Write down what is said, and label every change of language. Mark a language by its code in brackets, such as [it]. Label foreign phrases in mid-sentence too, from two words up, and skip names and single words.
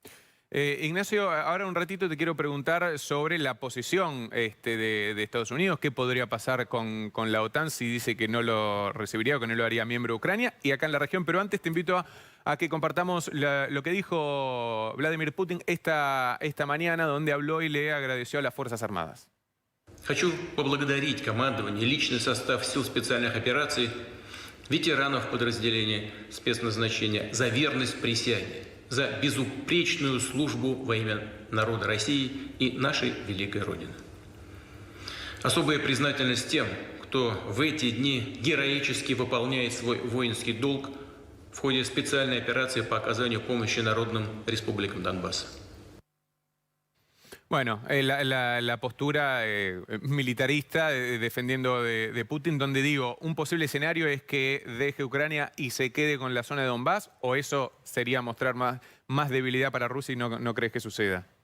[es] Ignacio, ahora un ratito te quiero preguntar sobre la posición de Estados Unidos. ¿Qué podría pasar con la OTAN si dice que no lo recibiría o que no lo haría miembro de Ucrania? Y acá en la región, pero antes te invito a que compartamos lo que dijo Vladimir Putin esta mañana, donde habló y le agradeció a las Fuerzas Armadas. [ru] Хочу поблагодарить командование, личный состав сил специальных операций, ветеранов подразделения спецназначения за верность присяге, за безупречную службу во имя народа России и нашей великой Родины. Особая признательность тем, кто в эти дни героически выполняет свой воинский долг в в ходе специальной операции по оказанию помощи народным республикам Донбасса. [es] Bueno, la postura militarista defendiendo de Putin, donde digo, un posible escenario es que deje Ucrania y se quede con la zona de Donbass, o eso sería mostrar más debilidad para Rusia y no crees que suceda.